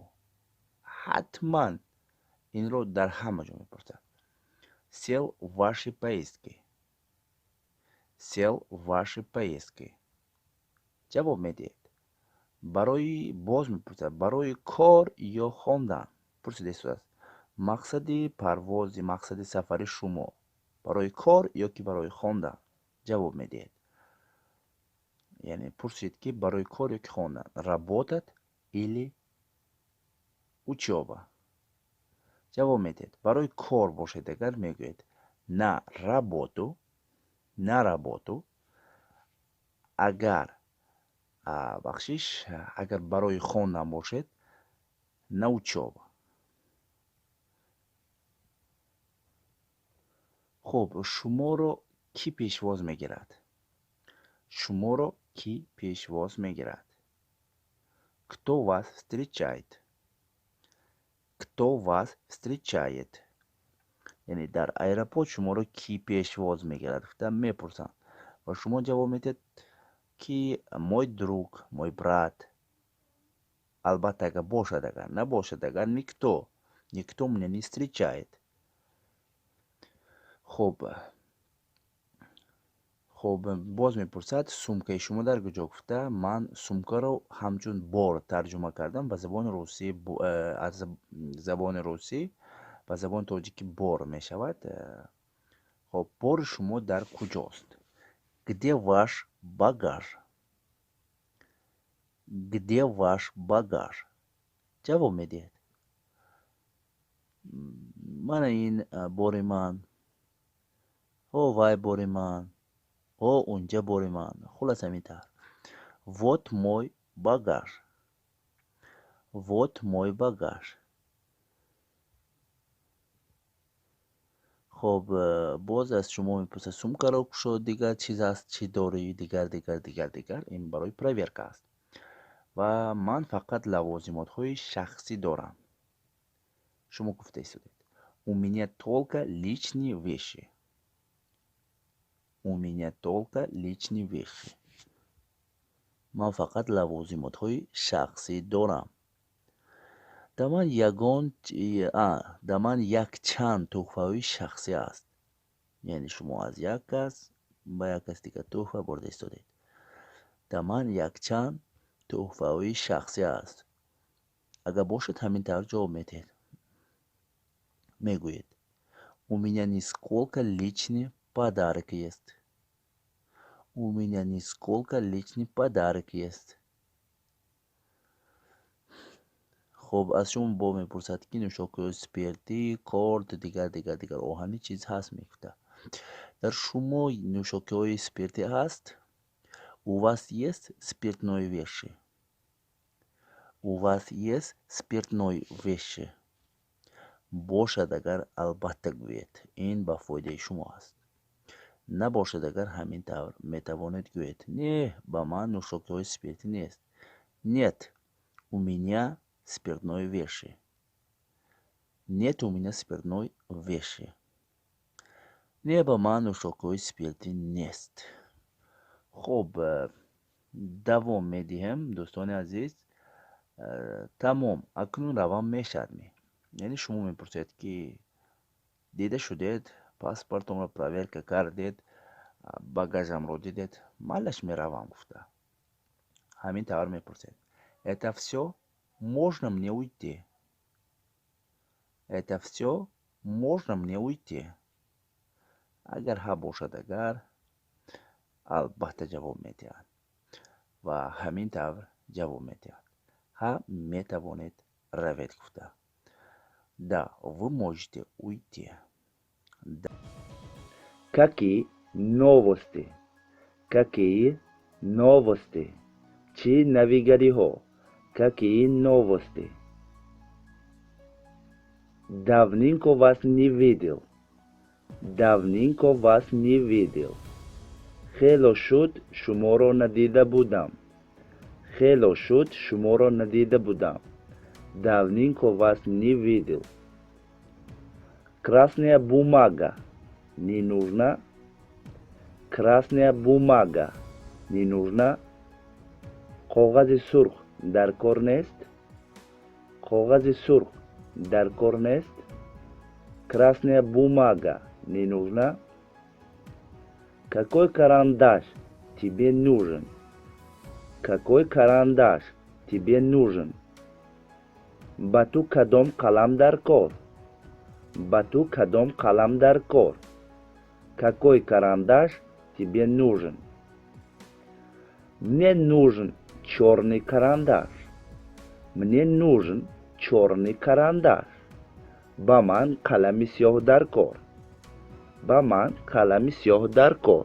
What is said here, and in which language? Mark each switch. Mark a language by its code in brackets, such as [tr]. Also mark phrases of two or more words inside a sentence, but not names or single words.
[tg] ҳатман инро дар ҳама ҷо мепурсад. [ru] Сел в ваши поездки. Сел в ваши поездки. [tg] ҷавоб медиҳед. барои боз мепурсад. барои кор ё хондан? пурсида истодааст. мақсади парвози, мақсади сафари шумо барои кор ё ки барои хондан? ҷавоб медиҳед. яъне пурсид ки барои кор ё ки хондан. [ru] Работать или учёба? [tg] ҷавоб медиҳед. барои кор бошед агар мегӯед [ru] на работу, на работу. [tg] агар бахшиш, агар барои хондан бошед [ru] на учёба. [tg] хуб, шуморо кӣ пешвоз мегирад? шуморо кӣ пешвоз мегирад? [ru] Кто вас встречает? Кто вас встречает? [tg] яъне дар аэропорт шуморо кӣ пешвоз мегирад гуфта мепурсанд ва шумо ҷавоб медиҳед ки [ru] мой друг, мой брат. [tg] Албатта агар бошад, агар набошад, агар [ru] никто меня не встречает. [tg] хуб боз мепурсад сумкаи шумо дар куҷо гуфта. Ман сумкаро ҳамчун бор тарҷума кардам ба забони русӣ. Аз забони русӣ ба забони тоҷикӣ бор мешавад. хуб бори шумо дар куҷост? [ru] Где ваш багаж? Где ваш багаж? [tg] ҷавоб медиҳед. мана ин бори ман, о вай бори ман, о унҷа бори ман. Хулас ҳамин тавр. [ru] Вот мой багаж. Вот мой багаж. [tg] хуб боз аз шумо мепурсад сумкаро кушод, дигар чиз аст, чӣ дорӣ, дигар. Ин барои проверка аст. Ва ман фақат лавозимотҳои шахсӣ дорам. Шумо гуфта истодед. [ru] У меня только личные вещи. У меня только личные вещи. [tg] ман фақат лавозимотҳои шахсӣ дорам. дар ман якчанд тӯҳфаҳои шахсӣ аст. яъне шумо аз як кас ба як кас дигар тӯҳфа бурда истодед. дар ман якчанд тӯҳфаҳои шахсӣ аст. агар бошад ҳамин тавр ҷавоб медиҳед. мегӯед. [ru] У меня нисколько личный подарок есть. У меня нисколько личный подарок есть. [tg] хуб аз шумо бо мепурсад ки нӯшокиҳои спиртӣ, корд, дигар оҳани чиз ҳаст мегуфта. дар шумо нӯшокиҳои спиртӣ ҳаст? [ru] У вас есть спиртное вещи? У вас есть спиртное вещи? [tg] бошад агар албатта гӯед. ин ба фоидаи шумо аст. набошад агар ҳамин тавр метавонед гӯед. не, ба ман нӯшокиҳои спиртӣ нест. [ru] нет, у меня спиртное вещи. Нет у меня спиртной вещи. [tg] не, ба ман нӯшокиҳои спиртӣ нест. хуб давом медиҳем дӯстони азиз. тамом, акнун равам мешавад. яъне шумо мепурсед ки дида шудед, паспортумро проверка кардед, багажамро дидед, малаш меравам гуфта. ҳамин тавр мепурсед. [ru] Это всё? Можно мне уйти? Это всё? Можно мне уйти? [tg] агар ҳа бошад, агар албатта ҷавоб медиҳад ва ҳамин тавр ҷавоб медиҳад. ҳа метавонед равед гуфта. [ru] Да, вы можете уйти. Да. Какие новости? Какие новости? [tg] Чи навигариҳо? [ru] Какие новости? Давненько вас не видел. Давненько вас не видел. [tg] хело шуд шуморо надида будам. хело шуд шуморо надида будам. [ru] давненько вас не видел. Красная бумага не нужна. Красная бумага не нужна. [tg] коғази сурх дар кор нест. коғази сурх дар кор нест. [ru] Красная бумага не нужна. Какой карандаш тебе нужен? Какой карандаш тебе нужен? [tg] ба ту кадом қалам дар кор? ба ту кадом қалам дар кор? [ru] Какой карандаш тебе нужен? Мне нужен черный карандаш. Мне нужен черный карандаш. [tg] ба ман қалами сиёҳ дар кор. ба ман қалами сиёҳ дар кор.